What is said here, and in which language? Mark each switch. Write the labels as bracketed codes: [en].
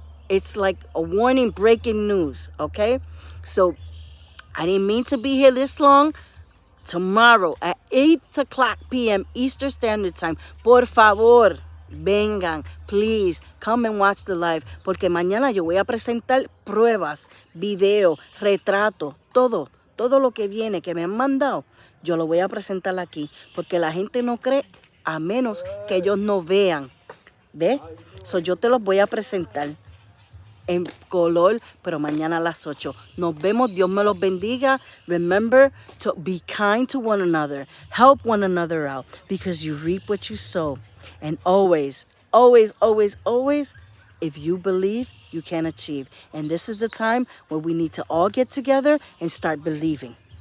[en] It's like a warning, breaking news, okay? So I didn't mean to be here this long. Tomorrow at 8 o'clock p.m. Eastern Standard Time. [es] Por favor, vengan. [en] Please, come and watch the live. [es] Porque mañana yo voy a presentar pruebas, video, retrato, todo. Todo lo que viene, que me han mandado, yo lo voy a presentar aquí. Porque la gente no cree a menos que ellos no vean. ¿Ve? So yo te los voy a presentar en color, pero mañana a las 8. Nos vemos. Dios me los bendiga. [en] Remember to be kind to one another. Help one another out because you reap what you sow. And always, always, always, always, if you believe, you can achieve. And this is the time where we need to all get together and start believing.